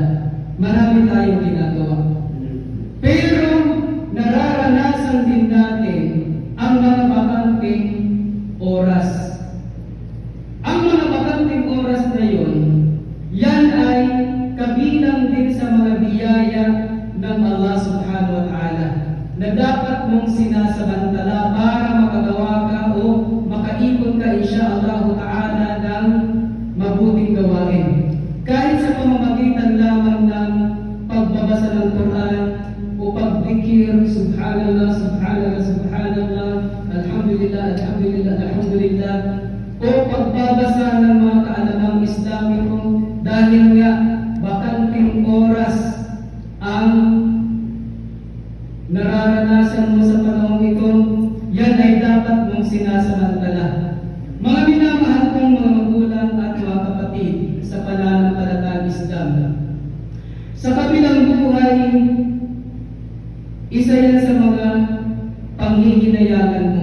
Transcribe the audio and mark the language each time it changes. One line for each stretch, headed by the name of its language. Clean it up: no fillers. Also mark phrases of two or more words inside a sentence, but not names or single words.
Filipino: Marami tayong ginagawa. Pero nararanasan din natin ang mga bakanting oras. Ang mga bakanting oras na yun, yan ay kabilang din sa mga biyaya ng
Arabic: الله سبحانه وتعالى
Filipino: na dapat mong sinasamantala para makagawa ka o makaipon ka
Arabic: إن شاء الله تعالى
Filipino: ng mabuting gawain. Kahit sa pamamagitan lamang ng pagbabasa ng Quran o pagdikir,
Arabic: سبحان الله، سبحان الله، سبحان الله، الحمد لله، الحمد لله، الحمد لله,
Filipino: o pagbabasa ng mga kaalamang Islamiko, dahil nga bakanting oras ang nararanasan mo sa panahon ito, yan ay dapat mong sinasamantala. Mga minamahal kong mga magulang at mga kapatid sa pananampalatayang Islam, sa kabilang buhay, isa yan sa mga panghihinayangan mo.